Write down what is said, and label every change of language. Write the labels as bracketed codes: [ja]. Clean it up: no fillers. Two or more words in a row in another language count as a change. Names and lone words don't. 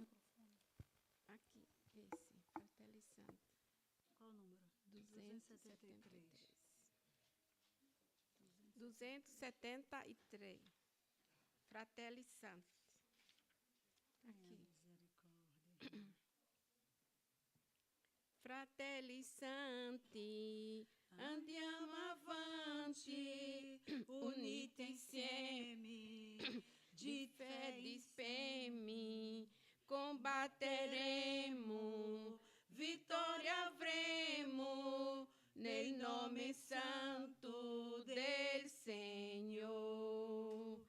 [pt] Aqui, esse, Fratelli Santo. Qual o número? 273. 273. Fratelli Santo. Aqui. Misericórdia. [it] Fratelli santi, andiamo avanti, uniti insieme, di fede speme, combatteremo, vittoria avremo, nel nome santo del Signore.